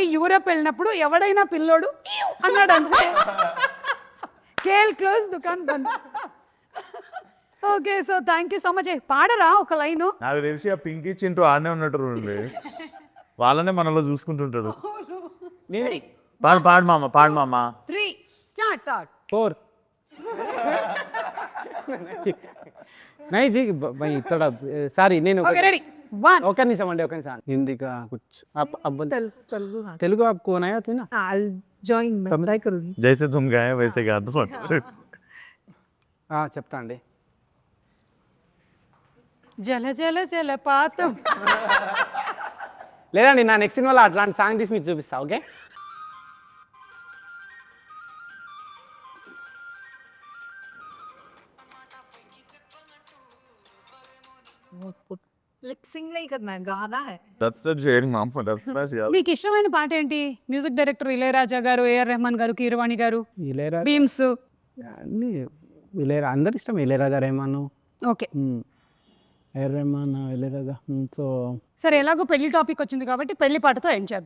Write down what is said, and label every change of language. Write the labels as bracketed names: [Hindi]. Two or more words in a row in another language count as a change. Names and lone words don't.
[Telugu] యూరోప్ వెళ్ళినప్పుడు ఎవడైనా పిల్లోడు అన్నాడు అంతే, [Hindi] खेल क्लोज दुकान बंद. [English] Okay, so thank you so much. [Telugu] పాడరా ఒక లైను? నాకు తెలిసి ఆ పింకీ చింటూ ఆడనే ఉన్నట్టు వాళ్ళనే మనలో చూసుకుంటుంటాడు. పాడు పాడు మామ, పాడు మామ. 3 స్టార్ట్ [Hindi] 4 नहीं जी भाई थोड़ा [Telugu] సారీ నేను [English] okay ready 1 [Telugu] ఒక నిమిషం అండి, ఒక నిమిషం. [Hindi] హిందీ का कुछ अब तेलुगु आपको आया था ना? [English] I'll join [Hindi] मैं ट्राई करूंगी. जैसे तुम गाए वैसे गा दो. [Telugu] చెప్తా అండి. జల జల జలపాతం. లేదండి, నా నెక్స్ట్ సినిమాలో అట్లాంటి సాంగ్ తీసి మీకు చూపిస్తా. ఓకే, [English] Like sing [Hindi] नहीं करना है, गाना है. [English] That's the sharing ma'am, that's special. [Telugu] మీకు ఇష్టమైన పాట ఏంటి? మ్యూజిక్ డైరెక్టర్ ఇళయరాజా గారు, ఏఆర్ రెహమాన్ గారు, కీరవాణి గారు, ఇళయరాజా బీమ్స్. అన్ని అందరు ఇష్టం. ఇళయరాజా, రెహమాన్. ఓకే, ఏఆర్ రెహమాన్, ఇళయరాజా. సో సరే ఎలాగో పెళ్లి టాపిక్ వచ్చింది కాబట్టి పెళ్లి పాటతో ఎండ్ చేద్దాం.